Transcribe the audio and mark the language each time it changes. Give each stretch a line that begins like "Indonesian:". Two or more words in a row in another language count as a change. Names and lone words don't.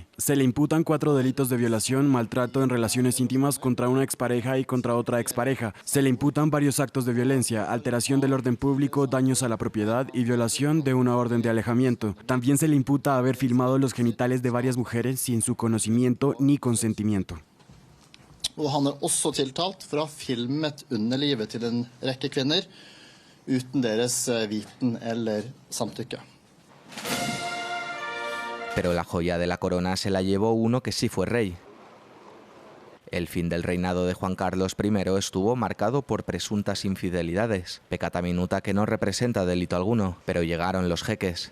Spanish: Se le imputan 4 delitos de violación, maltrato en relaciones íntimas contra una expareja y contra otra expareja. Se le imputan varios actos de violencia, alteración del orden público, daños a la propiedad y violación de una orden de alejamiento. También se le imputa haber filmado los genitales de varias mujeres sin su conocimiento ni consentimiento.
Norwegian: Han også tiltalt for å ha filmet underlivet til en rekke kvinner uten deres viten eller samtykke.
Spanish: Pero la joya de la corona se la llevó uno que sí fue rey. El fin del reinado de Juan Carlos I estuvo marcado por presuntas infidelidades,
Latin: peccata minuta
Spanish: que no representa delito alguno, pero llegaron los jeques.